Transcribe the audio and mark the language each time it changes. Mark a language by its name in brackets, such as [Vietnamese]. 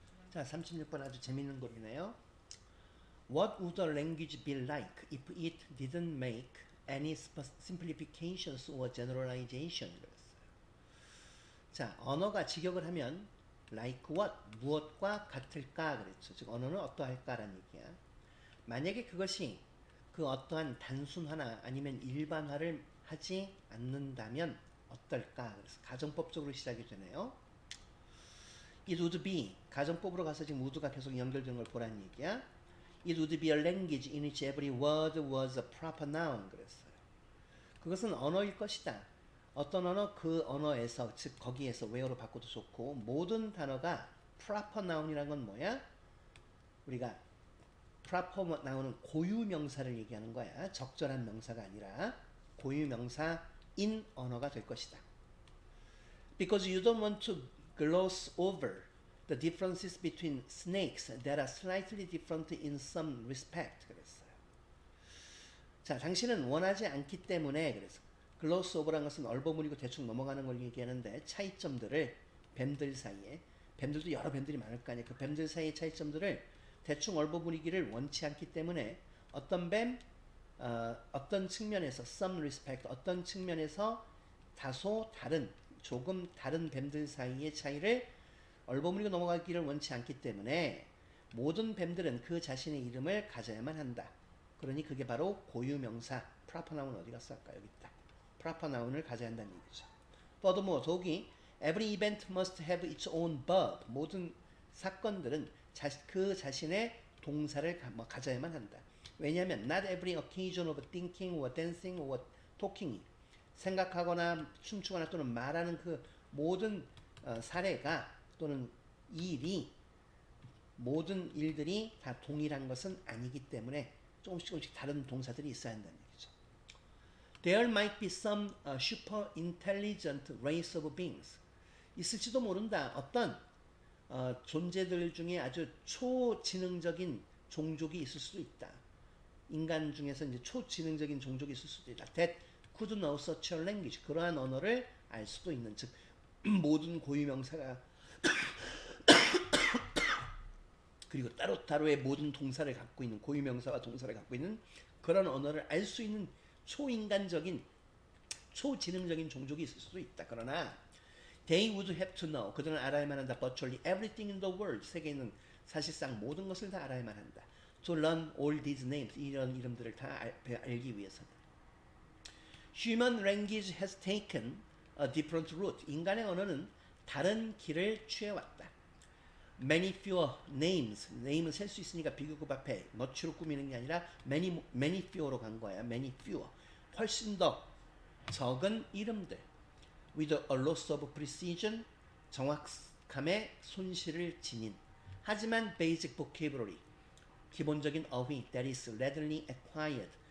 [Korean] 자, 36번 아주 재밌는 글이네요. [English] What would a language be like if it didn't make any simplifications or generalization? [Korean] 그랬어요. 자, 언어가 직역을 하면 [English] like what, [Korean] 무엇과 같을까 그랬죠. 즉 언어는 어떠할까라는 얘기야. 만약에 그것이 그 어떠한 단순화나 아니면 일반화를 하지 않는다면 어떨까? 그래서 가정법적으로 시작이 되네요. [English] It would be, [Korean] 가정법으로 가서 지금 would가 계속 연결되는 걸 보라는 얘기야. [English] It would be a language in which every word was a proper noun [Korean] 그랬어요. 그것은 언어일 것이다. 어떤 언어, 그 언어에서, 즉 거기에서 where로 바꿔도 좋고 모든 단어가 proper noun이라는 건 뭐야? 우리가 proper noun은 고유명사를 얘기하는 거야. 적절한 명사가 아니라 고유명사인 언어가 될 것이다. [English] Because you don't want to gloss over the differences between snakes that are slightly different in some respect. [Korean] 그랬어요. 자, 당신은 원하지 않기 때문에 그래서 gloss over라는 것은 얼버무리고 대충 넘어가는 걸 얘기하는데 차이점들을 뱀들 사이에 뱀들도 여러 뱀들이 많을 거 아니에요. 그 뱀들 사이의 차이점들을 대충 얼버무리기를 원치 않기 때문에 어떤 뱀 어떤 측면에서 [English] some respect [Korean] 어떤 측면에서 다소 다른 조금 다른 뱀들 사이의 차이를 얼버무리고 넘어가기를 원치 않기 때문에 모든 뱀들은 그 자신의 이름을 가져야만 한다. 그러니 그게 바로 고유명사 proper noun 어디 갔어? 아까 여기 있다. proper noun을 가져야 한다는 얘기죠. [English] Furthermore, [Korean] 더욱이 [English] every event must have its own verb. [Korean] 모든 사건들은 그 자신의 동사를 가져야만 한다. 왜냐하면 [English] not every occasion of thinking or dancing or talking [Korean] 생각하거나 춤추거나 또는 말하는 그 모든 사례가 또는 일이 모든 일들이 다 동일한 것은 아니기 때문에 조금씩 다른 동사들이 있어야 한다는 얘기죠. [English] There might be some super intelligent race of beings. [Korean] 있을지도 모른다. 어떤 존재들 중에 아주 초지능적인 종족이 있을 수도 있다. 인간 중에서 이제 초지능적인 종족이 있을 수도 있다. [English] That could know such a language. [Korean] 그러한 언어를 알 수도 있는, 즉 모든 고유명사가 그리고 따로따로의 모든 동사를 갖고 있는 고유명사와 동사를 갖고 있는 그런 언어를 알 수 있는 초인간적인 초지능적인 종족이 있을 수도 있다. 그러나 [English] they would have to know. [Korean] 그들은 알아야만 한다. [English] Virtually everything in the world. [Korean] 세계에 있는 사실상 모든 것을 다 알아야만 한다. [English] To learn all these names. [Korean] 이런 이름들을 다 알기 위해서는. [English] Human language has taken a different route. [Korean] 인간의 언어는 다른 길을 취해왔다. [English] Many fewer names. [Korean] name은 셀 수 있으니까 비교급 앞에 much로 꾸미는 게 아니라 [English] many fewer [Korean] 로 간 거야. [English] many fewer. [Korean] 훨씬 더 적은 이름들. [English] With a loss of precision. [Korean] 정확함의 손실을 지닌. 하지만 [English] basic vocabulary. [Korean] 기본적인 어휘 [English] that is readily acquired.